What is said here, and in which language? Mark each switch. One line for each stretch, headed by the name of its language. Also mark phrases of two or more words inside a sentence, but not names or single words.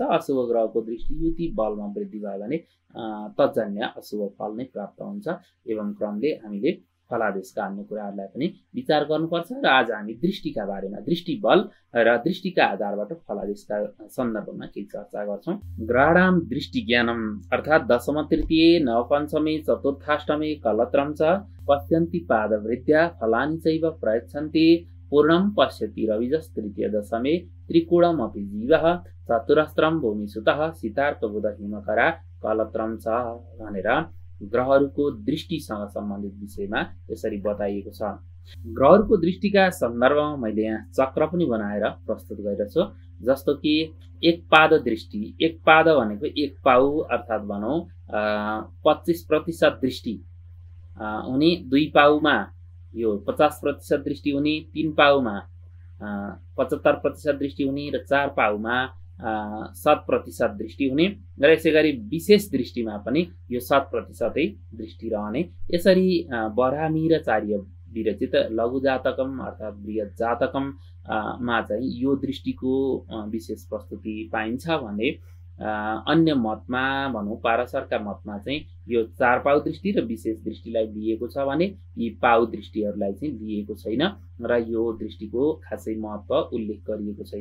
Nepali: अशुभ ग्रहको दृष्टि युति बलमा वृद्धि भयो भने तत्जन्य अशुभ फल नै प्राप्त हुन्छ। एवं क्रमले हामीले फलादेशका अन्य कुराहरूलाई पनि विचार गर्नुपर्छ र आज हामी दृष्टिका बारेमा, दृष्टि बल र दृष्टिका आधारबाट फलादेशका सन्दर्भमा केही चर्चा गर्छौँ।
Sanskrit: ग्रहणाम दृष्टिज्ञानम अर्थात् दशम तृतीय, नव पञ्चमे, चतुर्थाष्टमे कलत्रम च पश्यन्ति पादवृद्ध्या फलानि चैव प्रयच्छन्ति पूर्णं पश्यति रविजस तृतीय दशमे त्रिकोणमपि जीवः चतुरस्त्रं भूमिसुतः सितार्कबुध हिमकरा कलत्रम च
Nepali: भनेर ग्रहहरूको दृष्टिसँग सम्बन्धित विषयमा यसरी बताइएको छ। ग्रहहरूको दृष्टिका सन्दर्भमा मैले यहाँ चक्र पनि बनाएर प्रस्तुत गरेको छु। जस्तो कि एक पाद दृष्टि, एक पाद भनेको 1 पाउ अर्थात् भनौँ 25% दृष्टि हुने, 2 पाउमा यो 50% दृष्टि हुने, 3 पाउमा 75% दृष्टि हुने र 4 पाउमा 7% दृष्टि हुने र यसै गरी विशेष दृष्टिमा पनि यो 7% दृष्टि रहने। यसरी वराह मिहिराचार्य विरचित लघु जातकम अर्थात् बृहत जातकम मा चाहिँ यो दृष्टिको विशेष प्रस्तुति पाइन्छ भने अन्य मतमा भनौँ पाराशरका मतमा चाहिँ यो 4 पाउ दृष्टि र विशेष दृष्टिलाई लिएको छ भने यी पाउ दृष्टिहरूलाई चाहिँ लिएको छैन र यो दृष्टिको खासै महत्त्व उल्लेख गरिएको छैन।